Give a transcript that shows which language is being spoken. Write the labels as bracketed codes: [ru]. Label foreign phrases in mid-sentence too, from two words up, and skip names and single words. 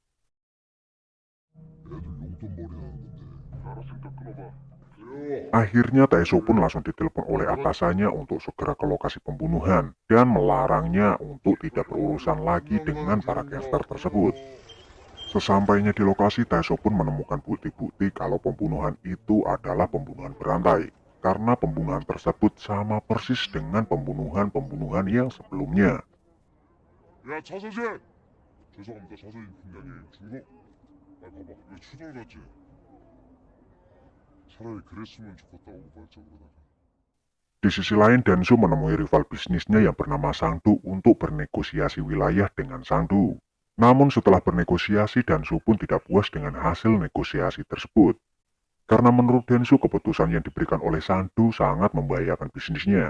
[id] Akhirnya Taesuk pun langsung ditelepon oleh atasannya untuk segera ke lokasi pembunuhan dan melarangnya untuk tidak berurusan lagi dengan para gangster tersebut. Sesampainya di lokasi, Taesuk pun menemukan bukti-bukti kalau pembunuhan itu adalah pembunuhan berantai, karena pembunuhan tersebut sama persis dengan pembunuhan-pembunuhan yang sebelumnya. [ko] 야 차서진! 죄송합니다 차서진 팀장님 중소... 아 봐봐 이거 추돌 같지? 차라리 그랬으면 좋겠다 우발적으로다가 [id] Di sisi lain, Densu menemui rival bisnisnya yang bernama Sangdu untuk bernegosiasi wilayah dengan Sangdu. Namun setelah bernegosiasi, Densu pun tidak puas dengan hasil negosiasi tersebut. Karena menurut Densu, keputusan yang diberikan oleh Sangdu sangat membahayakan bisnisnya.